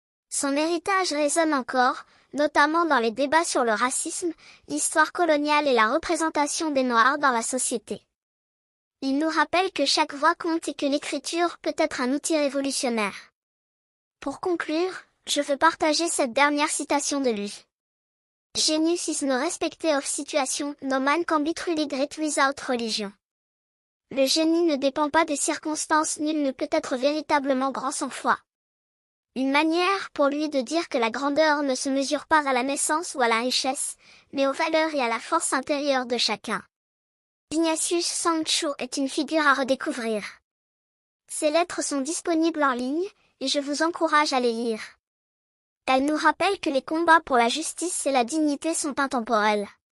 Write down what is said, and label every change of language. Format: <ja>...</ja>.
<fr>Son héritage résonne encore, notamment dans les débats sur le racisme, l'histoire coloniale et la représentation des Noirs dans la société. Il nous rappelle que chaque voix compte et que l'écriture peut être un outil révolutionnaire. Pour conclure, je veux partager cette dernière citation de lui.</fr> <en>Genius is no respecter of situation, no man can be truly great without religion.</en> <fr>Le génie ne dépend pas des circonstances, nul ne peut être véritablement grand sans foi. Une manière pour lui de dire que la grandeur ne se mesure pas à la naissance ou à la richesse, mais aux valeurs et à la force intérieure de chacun. Ignatius Sancho est une figure à redécouvrir. Ses lettres sont disponibles en ligne, et je vous encourage à les lire. Elles nous rappellent que les combats pour la justice et la dignité sont intemporels.</fr>